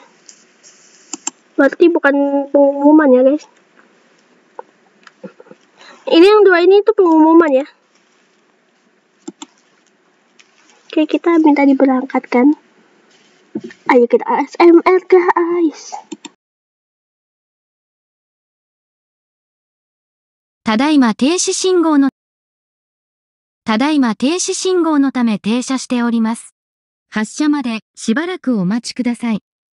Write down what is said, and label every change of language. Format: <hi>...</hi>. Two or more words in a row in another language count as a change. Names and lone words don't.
<id>Berarti bukan pengumuman ya guys. Ini yang dua ini itu pengumuman ya. Oke, kita minta diberangkatkan. Ayo kita ASMR guys.</id> <ja>ただいま停止信号のため停車しております。発車までしばらくお待ちください。</ja>